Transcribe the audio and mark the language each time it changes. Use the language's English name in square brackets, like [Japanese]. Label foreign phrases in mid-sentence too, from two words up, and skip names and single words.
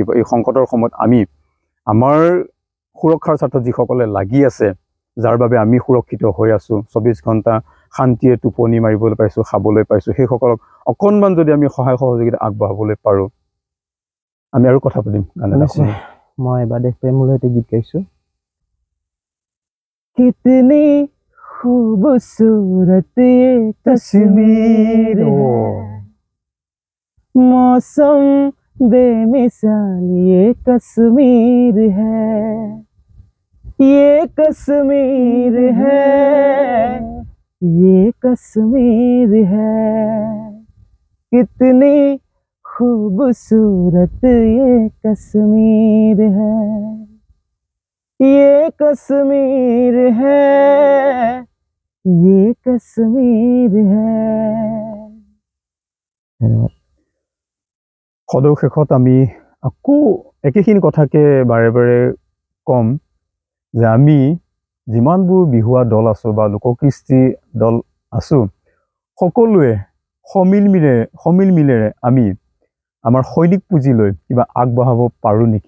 [Assamese] এই সংকটৰ সময়ত আমি আমাৰ সুৰক্ষাৰ স্বাৰ্থত যিসকলে লাগি আছে, যাৰ বাবে আমি সুৰক্ষিত হৈ আছোঁ, 24 ঘণ্টা শান্তিয়ে টোপনি মাৰিবলৈ পাইছোঁ, খাবলৈ পাইছোঁ, সেইসকলক অকণমান যদি আমি সহায় সহযোগিতা আগবঢ়াবলৈ পাৰোঁ, আমি আৰু কথা পাতিম। মই এবাৰ দেশ প্ৰেমলৈ এটা গীত গাইছোঁ। [Hindi] कितनी खूबसूरत ये कश्मीर है, मौसम बेमिसाल ये कश्मीर है, ये कश्मीर है, ये कश्मीर है, कितनी खूबसूरत ये कश्मीर है, ये कश्मीर है, ये कश्मीर है। [Assamese] সদৌ শেষত আমি আকৌ একেখিনি কথাকে বাৰে বাৰে ক'ম যে আমি যিমানবোৰ বিহুৱা দল আছোঁ বা লোককৃষ্টি দল আছোঁ, সকলোৱে সমিল মিলেৰে আমি আমাৰ সৈনিক পুঁজিলৈ কিবা আগবঢ়াব পাৰোঁ নেকি।